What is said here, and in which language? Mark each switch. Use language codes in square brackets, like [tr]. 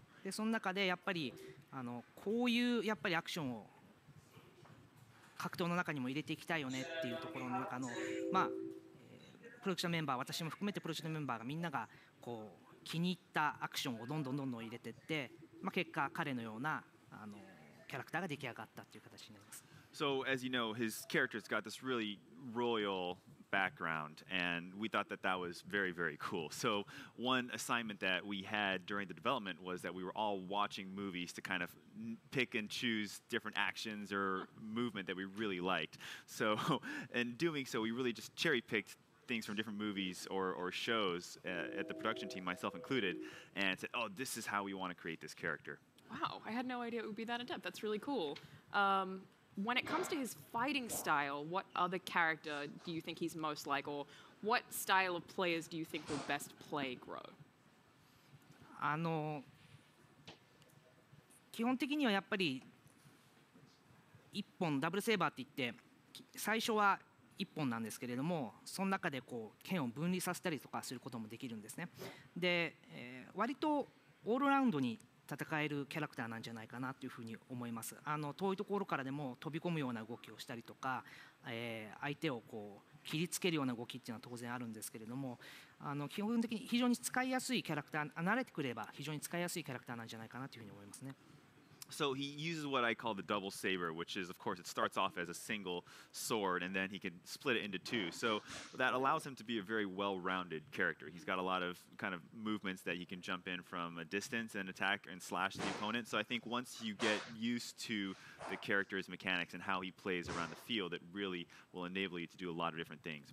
[ja] でその中でやっぱりこういうやっぱりアクションを格闘の中にも入れていきたいよねっていうところの中のプロジェクトメンバー、私も含めてプロジェクトメンバーがみんながこう気に入ったアクションをどんどん入れていって、結果彼のようなキャラクターが出来上がったっていう形になります。 [en] So as you know, his character's got this really royal background, and we thought that was very, very cool. So one assignment that we had during the development was that we were all watching movies to kind of pick and choose different actions or movement that we really liked. So in doing so, we really just cherry-picked things from different movies or shows at the production team, myself included, and said, oh, this is how we want to create this character. Wow, I had no idea it would be that in-depth. That's really cool. When it comes to his fighting style, what other character do you think he's most like, or what style of players do you think will best play Gro? [ja] 基本的にはやっぱり一本ダブルセーバーって言って最初は一本なんですけれども、その中でこう剣を分離させたりとかすることもできるんですね。で、割とオールラウンドに戦えるキャラクターなんじゃないかなというふうに思います。遠いところからでも飛び込むような動きをしたりとか、相手をこう切りつけるような動きっていうのは当然あるんですけれども、基本的に非常に使いやすいキャラクター、慣れてくれば非常に使いやすいキャラクターなんじゃないかなというふうに思いますね。 [en] So he uses what I call the double saber, which is, of course, it starts off as a single sword, and then he can split it into two. So that allows him to be a very well-rounded character. He's got a lot of kind of movements that he can jump in from a distance and attack and slash the opponent. So I think once you get used to the character's mechanics and how he plays around the field, it really will enable you to do a lot of different things.